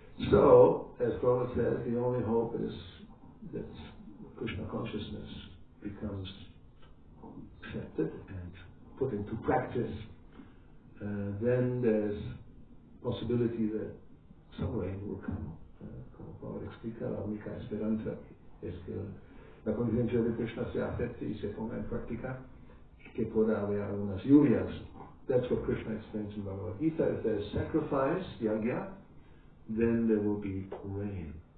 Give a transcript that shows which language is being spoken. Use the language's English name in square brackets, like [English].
[English] So, as Prabhupada says, the only hope is that Krishna consciousness becomes accepted and put into practice. Then there's possibility that some rain will come. [Spanish] Como Prabhupada explica, la única esperanza es que la conciencia de Krishna se acepte y se ponga en práctica, que pueda haber algunas lluvias. [English] That's what Krishna explains in Bhagavad Gita. If there is sacrifice, yagya, then there will be rain.